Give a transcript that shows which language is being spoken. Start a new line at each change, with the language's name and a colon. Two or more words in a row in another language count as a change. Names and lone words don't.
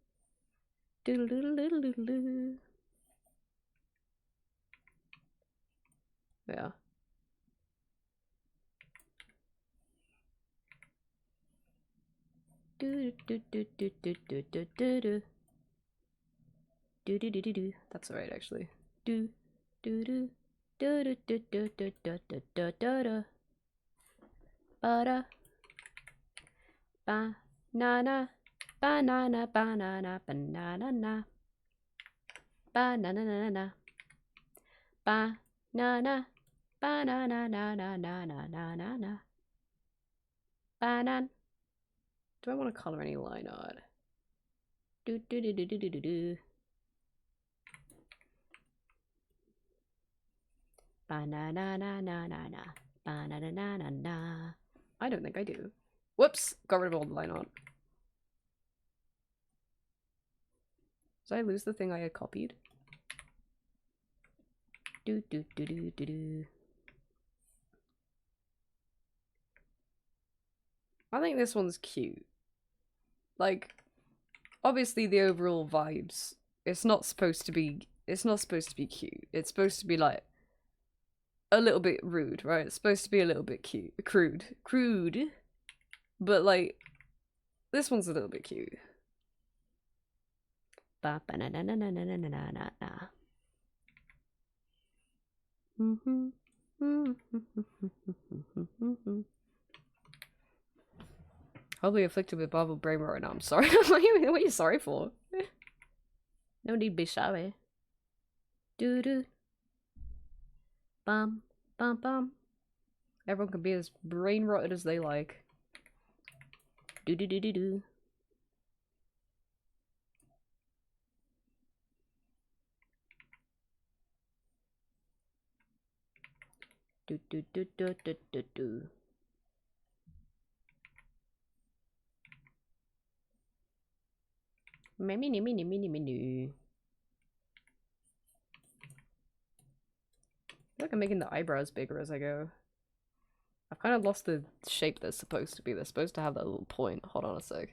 English: Yeah. That's alright, actually. Banana, banana, banana, banana, banana, banana, banana, banana, na na na na na na na. Banan. Do I want to color any line art? Do do do do do do do do. Banana na na na na. Banana na na na. I don't think I do. Whoops! Got rid of all the line art. Did I lose the thing I had copied? Do do do do do do. I think this one's cute. Like, obviously the overall vibes, it's not supposed to be it's not supposed to be cute. It's supposed to be like a little bit rude, right? It's supposed to be a little bit crude. But like, this one's a little bit cute. Ba ba na na na na na na na na na. Probably afflicted with bubble brain right now. I'm sorry. what are you sorry for? No need be sorry. Doo doo. Bum bum bum. Everyone can be as brain rotted as they like. Do do do do do. Do do do do do do do. Mini mini mini mini. I feel like I'm making the eyebrows bigger as I go. I've kind of lost the shape they're supposed to be. They're supposed to have that little point. Hold on a sec.